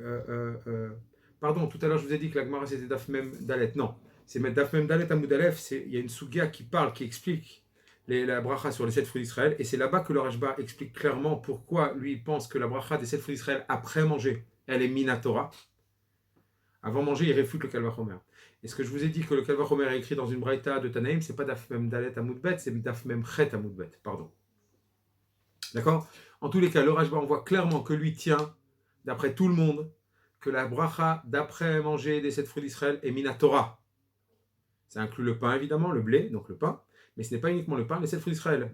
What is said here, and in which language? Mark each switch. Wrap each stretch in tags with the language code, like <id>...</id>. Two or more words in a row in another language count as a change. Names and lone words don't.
<fr>Pardon, tout à l'heure je vous ai dit que la Gemara c'était</fr> <he>דף מם דלת,</he> <fr>non, c'est</fr> <he>דף מם דלת עמוד אלף,</he> <fr>il y a une Sugia qui parle, qui explique la bracha sur les 7 fruits d'Israël, et c'est là-bas que le Rajba explique clairement pourquoi lui il pense que la bracha des 7 fruits d'Israël après manger, elle est Minatora. Avant manger, il réfute le Kalvachomer. Et ce que je vous ai dit que le Kalvachomer est écrit dans une braïta de Tanaïm, c'est pas</fr> <he>דף מם דלת עמוד בית,</he> <fr>c'est</fr> <he>דף מם חית עמוד בית,</he> <fr>pardon. D'accord? En tous les cas, le Rajba, on voit clairement que lui tient, d'après tout le monde, que la bracha d'après manger des 7 fruits d'Israël est minatora. Ça inclut le pain, évidemment, le blé, donc le pain, mais ce n'est pas uniquement le pain, les 7 fruits d'Israël.</fr>